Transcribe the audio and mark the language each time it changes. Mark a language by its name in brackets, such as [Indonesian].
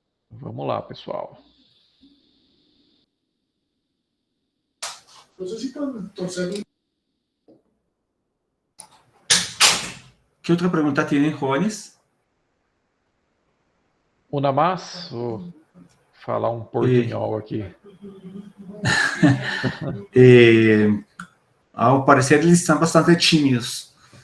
[Portuguese] Vamos lá, pessoal. [Spanish] ¿Qué otra pregunta tienen, jóvenes? Una más, [Portuguese] vou falar um portunhol aqui. [Spanish] Al parecer están bastante tímidos.